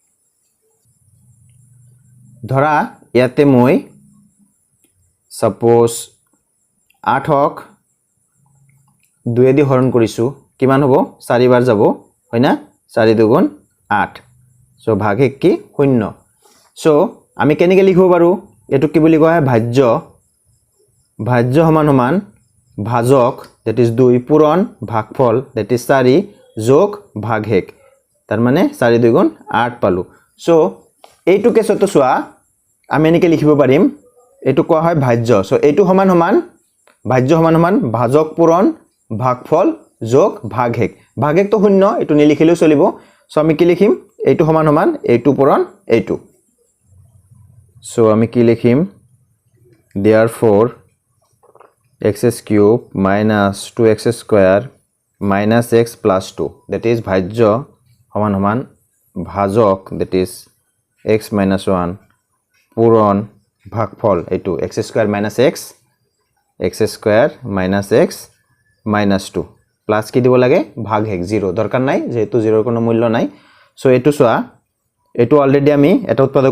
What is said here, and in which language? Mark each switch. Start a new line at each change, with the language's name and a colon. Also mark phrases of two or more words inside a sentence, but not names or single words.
Assamese: ধৰা ইয়াতে মই সাপোজ 8 ক 2 দি হৰণ কৰিছো কিমান হ'ব 4 বাৰ যাব হয় না 4 × 2 = 8 সো ভাগ 1 কি 0 সো আমি কেনেকৈ লিখিব পাৰো এটো কি বুলি কোৱা হয় ভাজ্য সমান ভাজক
English: that is
Assamese: 2 পূৰণ ভাগফল
English: that is
Assamese: 4 যোগ ভাগ 1 তাৰ মানে 4 × 2 = 8 পালো সো এইটো কেছটো সোয়া আমি এনেকৈ লিখিব পাৰিম এটো কোৱা হয় ভাজ্য সো এইটো সমান ভাজ্য সমান ভাজক পূৰণ ভাগফল যোগ ভাগ 1 ভাগ 1 তো 0 এটো নিলিখিলেও চলিব সো আমি কি লিখিম এইটো সমান এইটো পূৰণ এইটো সো আমি কি লিখিম therefore x³ - 2x² - x + 2
English: that is
Assamese: ভাজ্য সমান ভাজক
English: that is
Assamese: x - 1 পূৰণ ভাগফল এইটো x² - x - x - 2 প্লাস কি দিব লাগে ভাগ 1 0 দৰকাৰ নাই যেহেতু 0 ৰ কোনো মূল্য নাই সো এটো সোয়া এটো অলৰেডি আমি এটা উৎপাদক